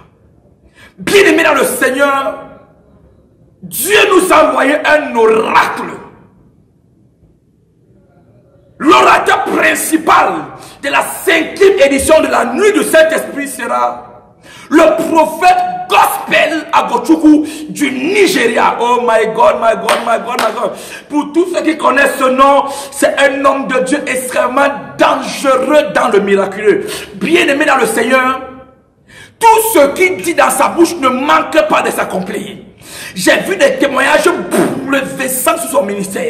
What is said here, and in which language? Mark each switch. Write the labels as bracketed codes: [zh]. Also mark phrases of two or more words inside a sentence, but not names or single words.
[fr] Bien-aimé dans le Seigneur, Dieu nous a envoyé un oracle. L'orateur principal de la 5e édition de la nuit du Saint-Esprit sera le prophète Gospel Agochukwu du Nigeria. [en] Oh my God, my God, my God, my God. [fr] Pour tous ceux qui connaissent ce nom, c'est un homme de Dieu extrêmement dangereux dans le miraculeux. Bien-aimé dans le Seigneur, tout ce qu'il dit dans sa bouche ne manque pas de s'accomplir. J'ai vu des témoignages bouleversants sur son ministère.